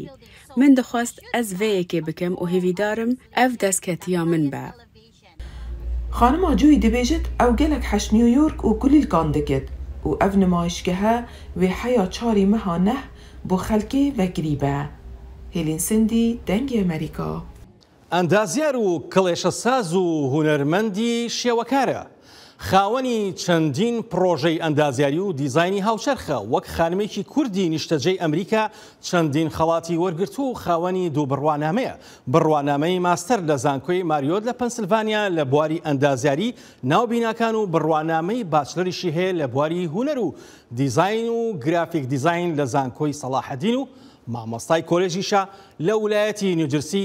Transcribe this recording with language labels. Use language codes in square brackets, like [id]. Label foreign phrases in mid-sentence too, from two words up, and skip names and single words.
[ku] Min dixwast ez vê yekê bikim û hêvîdarim ev destketiya min be. Xanima Joy dibêjit ew gelek heş New York û kulîlkan dikit û ev nimayişgehe wê heya çarî meha neh bo xelkê vekirî be. Hêlin Sindî, Dengê Amerîka. [ckb] ئەندازیار و کڵێشەساز و هونەرمەندی شێوەکارە. خاوەنی چەندین پرۆژەی ئەندازیاری و دیزایانی هاوچەرخە، وەک خانمێکی کوردی نیشتەجێی ئەمریکا چەندین خەڵاتی وەرگرت و خاوەنی دوو بڕوانامەیە. بڕوانامەی ماستەر لە زانکۆی ماریۆت لە پەنسیلڤانیا لە بواری ئەندازیاری ناوبیناکان و بڕوانامەی باچلەریشی هەیە لە بواری هونەر و دیزاین و گرافیک دیزاین لە زانکۆی سەلاحەدین و مامۆستای کۆلێژیشە لە ویلایەتی نیوجرسی.